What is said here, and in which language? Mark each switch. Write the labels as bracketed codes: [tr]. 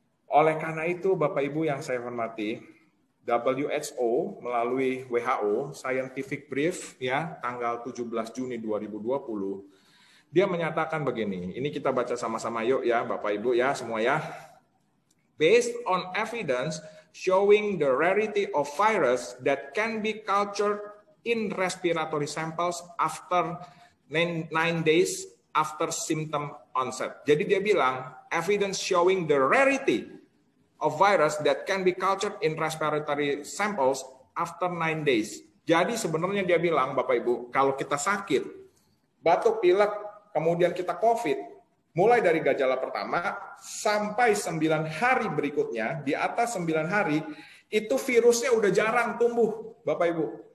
[id] Oleh karena itu, Bapak Ibu yang saya hormati, WHO melalui WHO Scientific Brief ya tanggal 17 Juni 2020, dia menyatakan begini, ini kita baca sama-sama yuk ya Bapak Ibu ya semua ya. [en] Based on evidence showing the rarity of virus that can be cultured in respiratory samples after 9 days after symptom onset. [id] Jadi dia bilang, [en] evidence showing the rarity of virus that can be cultured in respiratory samples after 9 days. [id] Jadi sebenarnya dia bilang, Bapak Ibu, kalau kita sakit, batuk, pilek, kemudian kita COVID, mulai dari gejala pertama sampai 9 hari berikutnya, di atas 9 hari, itu virusnya udah jarang tumbuh, Bapak Ibu.